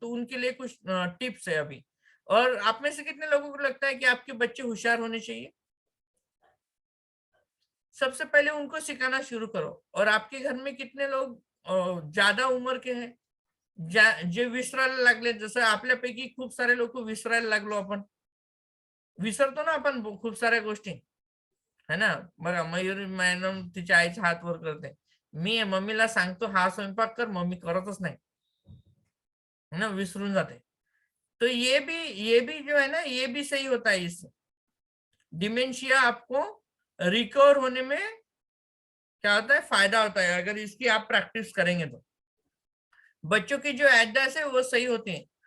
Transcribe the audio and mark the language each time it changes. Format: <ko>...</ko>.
<hi>तो उनके लिए कुछ टिप्स है अभी। और आप में से कितने लोगों को लगता है कि आपके बच्चे होशियार होने चाहिए? सबसे पहले उनको सिखाना शुरू करो। और आपके घर में कितने लोग ज्यादा उम्र के हैं,</hi> <mr>जे विसरायला लागले? जसं आपल्यापैकी खूप सारे लोक विसरायला लागलो आपण, विसरतो ना आपण खूप साऱ्या गोष्टी, है ना? बघा, मयुरी मॅडम तिच्या आईच्या हात वर करते, मी मम्मीला सांगतो हा स्वयंपाक कर, मम्मी करतच नाही, है ना, विसरून जाते।</mr> <hi>तो ये भी जो है ना, ये भी सही होता है इससे। डिमेंशिया आपको रिकवर होने में क्या होता है, फायदा होता है, अगर इसकी आप प्रैक्टिस करेंगे तो। बच्चों की जो याददाश्त है वो सही होती है।</hi>